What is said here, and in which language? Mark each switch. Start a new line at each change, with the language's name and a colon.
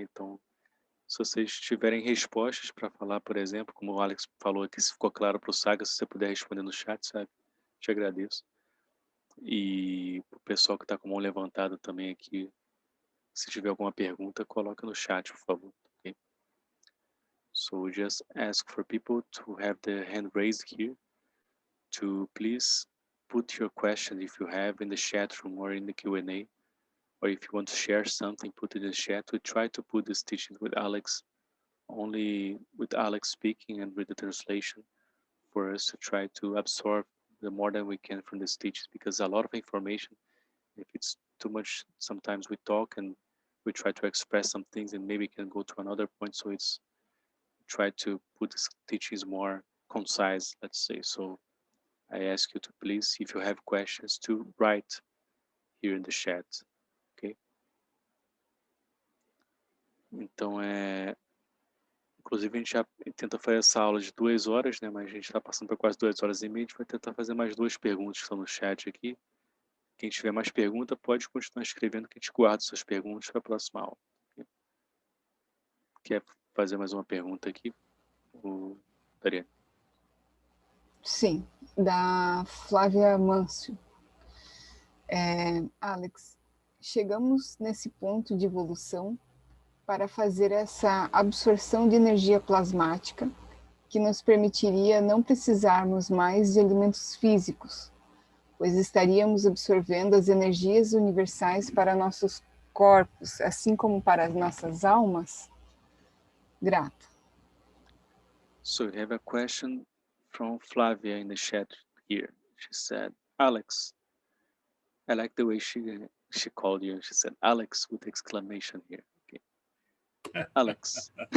Portuguese: Então, se vocês tiverem respostas para falar, por exemplo, como o Alex falou aqui, se ficou claro para o Saga, se você puder responder no chat, sabe? Te agradeço. E o pessoal que está com a mão levantada também aqui, Se tiver alguma pergunta, coloca no chat, por favor.
English: Okay? So just ask for people to have their hand raised here to please put your question if you have in the chat room or in the Q&A, or if you want to share something, put it in the chat. We try to put this teaching with Alex, only with Alex speaking and with the translation, for us to try to absorb the more than we can from this teaching, because a lot of information, if it's too much, sometimes we talk and we try to express some things and maybe can go to another point. So it's try to put this teachings more concise, let's say. So I ask you to please, if you have questions, to write here in the chat, ok?
Portuguese: Então, inclusive a gente já tenta fazer essa aula de 2 horas, né? Mas a gente está passando por quase 2 horas e meia. A gente vai tentar fazer mais 2 perguntas que estão no chat aqui. Quem tiver mais pergunta pode continuar escrevendo, que a gente guarda suas perguntas para a próxima aula. Okay? Quer fazer mais uma pergunta aqui, Dariane? Sim, da Flávia Mâncio. Alex, chegamos nesse ponto de evolução para fazer essa absorção de energia plasmática que nos permitiria não precisarmos mais de alimentos físicos, pois estaríamos absorvendo as energias universais para nossos corpos, assim como para as nossas almas? Grato.
English: So we have a question from Flavia in the chat here. She said, Alex, I like the way she called you. She said, Alex, with exclamation here. Okay. Alex.